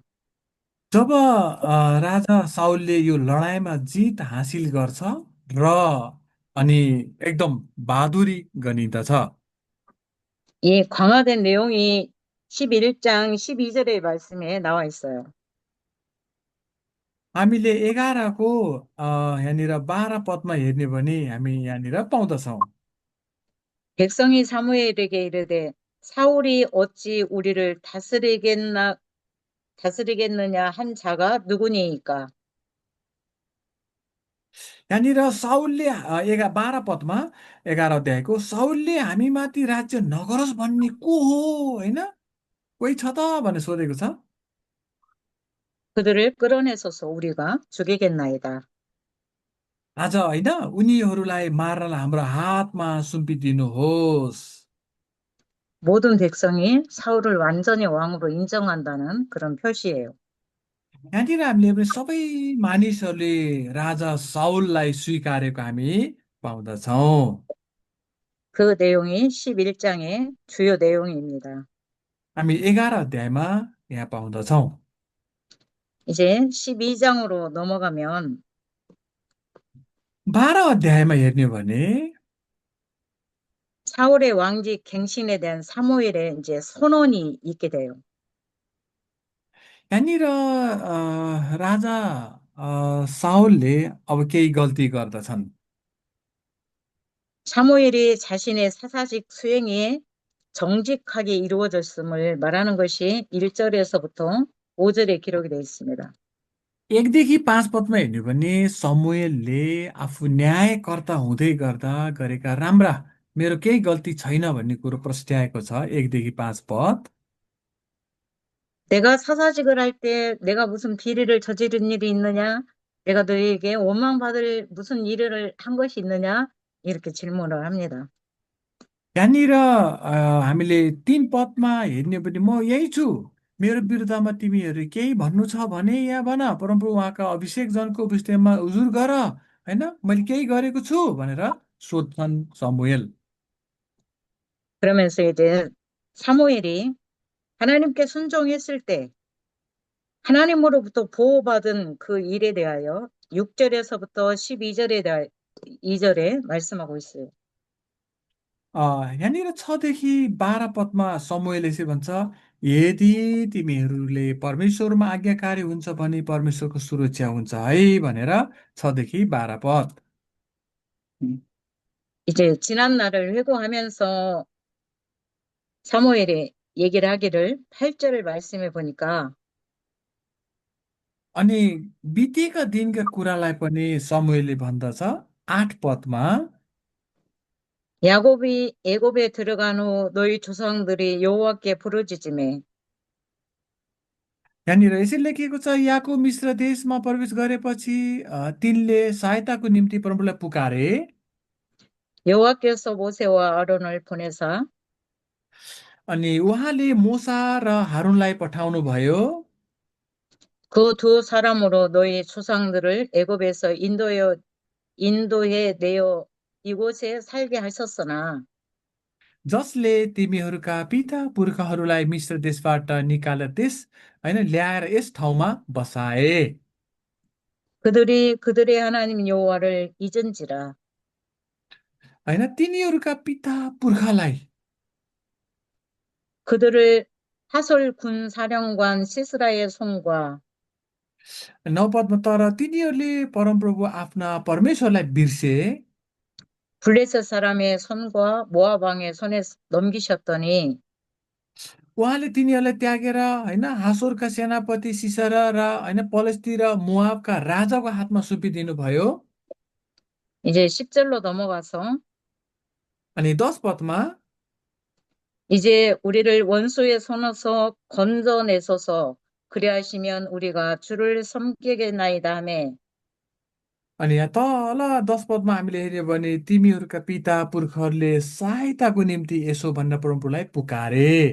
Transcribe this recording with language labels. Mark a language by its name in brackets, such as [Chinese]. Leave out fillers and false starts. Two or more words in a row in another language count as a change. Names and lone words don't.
[Nepali] जब राजा साउलले यो लडाइँमा जित हासिल गर्छ र अनि एकदम बहादुरी गनिन्दछ। [Korean] 이 강화된 내용이 11장 12절의 말씀에 나와 있어요. [Nepali] हामीले 11को यहाँनिर 12 पदमा हेर्ने भने हामी यहाँनिर पाउँदछौँ। [Korean] 백성이 사무엘에게 이르되 사울이 어찌 우리를 다스리겠느냐 한 자가 누구니이까? [Nepali] यहाँनिर साउलले 12 पदमा 11 अध्यायको साउलले हामीमाथि राज्य नगरोस् भन्ने को हो होइन कोही छ त भनेर सोधेको छ। [Korean] 그들을 끌어내소서 우리가 죽이겠나이다. [Nepali] आज होइन उनीहरूलाई मार्नलाई हाम्रो हातमा सुम्पिदिनुहोस्। [Korean] 모든 백성이 사울을 완전히 왕으로 인정한다는 그런 표시예요. [Nepali] यहाँनिर हामीले पनि सबै मानिसहरूले राजा साउललाई स्वीकारेको हामी पाउँदछौँ। [Korean] 그 내용이 11장의 주요 내용입니다. [Nepali] हामी 11 अध्यायमा यहाँ पाउँदछौँ। [Korean] 이제 12장으로 넘어가면 [Nepali] 12 अध्यायमा हेर्ने हो भने [Korean] 사울의 왕직 갱신에 대한 사무엘의 이제 선언이 있게 돼요. [Nepali] यहाँनिर राजा साउलले अब केही गल्ती गर्दछन्। [Korean] 사무엘이 자신의 사사직 수행이 정직하게 이루어졌음을 말하는 것이 1절에서부터 5절에 기록이 되어 있습니다. [Nepali] 1देखि 5 पदमा हेर्ने हो भने समुएलले आफू न्यायकर्ता हुँदै गर्दा गरेका राम्रा मेरो केही गल्ती छैन भन्ने कुरो प्रस्ट्याएको छ। 1देखि 5 पद [Korean] 내가 사사직을 할 때 내가 무슨 비리를 저지른 일이 있느냐? 내가 너희에게 원망받을 무슨 일을 한 것이 있느냐? 이렇게 질문을 합니다. [Nepali] यहाँनिर हामीले 3 पदमा हेर्ने हो भने म यही छु मेरो विरुद्धमा तिमीहरू केही भन्नु छ भने यहाँ भन, परमप्रभु उहाँका अभिषेक जनको विषयमा उजुर गर, होइन, मैले केही गरेको छु भनेर सोध्छन् समुएल। [Korean] 그러면서 이제 사무엘이 하나님께 순종했을 때 하나님으로부터 보호받은 그 일에 대하여 6절에서부터 12절에 대하 2절에 말씀하고 있어요. [Nepali] यहाँनिर 6देखि 12 पदमा समुएल यसरी भन्छ, यदि तिमीहरूले परमेश्वरमा आज्ञाकारी हुन्छ भने परमेश्वरको सुरक्षा हुन्छ है भनेर 6देखि 12 पद। [Korean] 이제 지난 날을 회고하면서 사무엘이 얘기를 하기를 8절을 말씀해 보니까 [Nepali] अनि बितेका दिनका कुरालाई पनि समुएलले भन्दछ 8 पदमा, [Korean] 야곱이 애굽에 들어간 후 너희 조상들이 여호와께 부르짖으며 [Nepali] यहाँनिर यसरी लेखिएको छ, याकूब मिश्र देशमा प्रवेश गरेपछि तिनले सहायताको निम्ति परमप्रभुलाई पुकारे। [Korean] 여호와께서 모세와 아론을 보내사 [Nepali] अनि उहाँले मोसा र हारूनलाई पठाउनु भयो। [Korean] 그 두 사람으로 너희 조상들을 애굽에서 인도해 내어 이곳에 살게 하셨으나 [Nepali] जसले तिमीहरूका पिता पुर्खाहरूलाई मिश्र देशबाट निकालेर होइन ल्याएर यस ठाउँमा बसाए। [Korean] 그들이 그들의 하나님 여호와를 잊은지라 [Nepali] होइन, तिनीहरूका पिता पुर्खालाई [Korean] 그들을 하솔 군 사령관 시스라의 손과 [Nepali] 9 पदमा, तर तिनीहरूले परमप्रभु आफ्ना परमेश्वरलाई बिर्से। [Korean] 블레셋 사람의 손과 모압 왕의 손에 넘기셨더니 [Nepali] उहाँले तिनीहरूलाई त्यागेर होइन हासोरका सेनापति सिसरा र होइन पलेस्ती र मोआबका राजाको हातमा सुम्पिदिनु भयो। [Korean] 이제 10절로 넘어가서 [Nepali] अनि 10 पदमा, [Korean] 이제 우리를 원수의 손에서 건져내소서 그리하시면 우리가 주를 섬기겠나이다 하매 [Nepali] अनि यहाँ तल 10 पदमा हामीले हेऱ्यो भने तिमीहरूका पिता पुर्खहरूले सहायताको निम्ति यसो भनेर परमप्रभुलाई पुकारे।